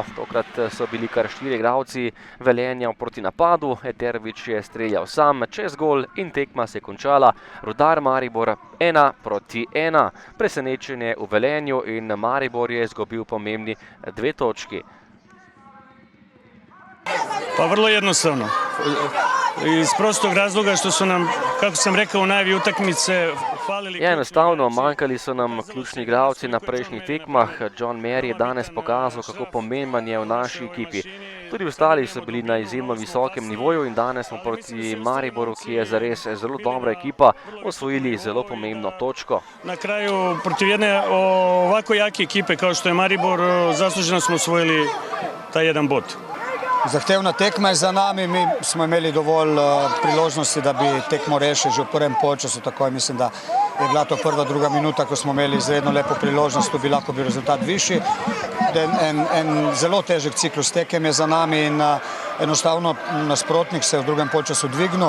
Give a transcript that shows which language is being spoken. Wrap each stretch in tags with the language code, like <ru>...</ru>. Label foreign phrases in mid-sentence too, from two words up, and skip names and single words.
<sl>Tokrat so bili kar 4 igralci Velenja proti napadu, Eterović je streljal sam čez gol in tekma se je končala. Rudar Maribor 1-1. Presenečenje v Velenju in Maribor je izgubil pomembni 2 točki.</sl> <hr>Pa vrlo jednostavno. Iz prostog razloga što su nam, kako sam rekao, u najavi utakmice falili...</hr> <sl>Enostavno, manjkali so nam ključni igralci na prejšnjih tekmah. John Mary je danes pokazal, kako pomemben je v naši ekipi. Tudi ostali so bili na izjemno visokem nivoju in danes smo proti Mariboru, ki je zares zelo dobra ekipa, osvojili zelo pomembno točko.</sl> <hr>Na kraju, protiv jedne ovako jake ekipe kao što je Maribor, zasluženo smo osvojili taj jedan bod.</hr> <sl>Zahtevna tekma je za nami, mi smo imeli dovolj priložnosti, da bi tekmo rešili že v prvem polčasu, tako je, mislim, da je bila to prva, druga minuta, ko smo imeli izredno lepo priložnost, to bi lahko bil rezultat višji. En zelo težek ciklus tekem je za nami in enostavno nasprotnik se v drugem polčasu dvignil.</sl>